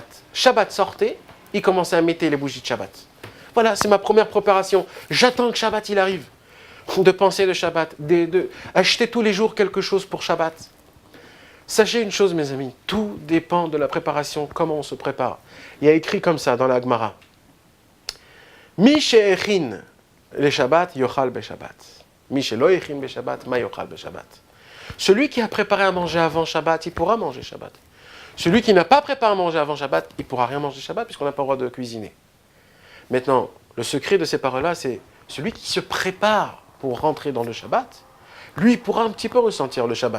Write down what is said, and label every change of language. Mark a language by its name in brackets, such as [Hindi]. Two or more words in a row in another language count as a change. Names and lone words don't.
[French] Shabbat sortait, il commençait à mettre les bougies de Shabbat. Voilà, c'est ma première préparation. J'attends que Shabbat il arrive. De penser de Shabbat, acheter tous les jours quelque chose pour Shabbat. Sachez une chose, mes amis, tout dépend de la préparation, comment on se prépare. Il y a écrit comme ça dans la Gemara. [Hebrew] מי שהכין לשבת, יאכל בשבת. מי שלא הכין בשבת, מה יאכל בשבת. [French] Celui qui a préparé à manger avant Shabbat, il pourra manger Shabbat. Celui qui n'a pas préparé à manger avant Shabbat, il ne pourra rien manger Shabbat puisqu'on n'a pas le droit de cuisiner. Maintenant, le secret de ces paroles-là, c'est celui qui se prépare pour rentrer dans le Shabbat, lui pourra un petit peu ressentir le Shabbat.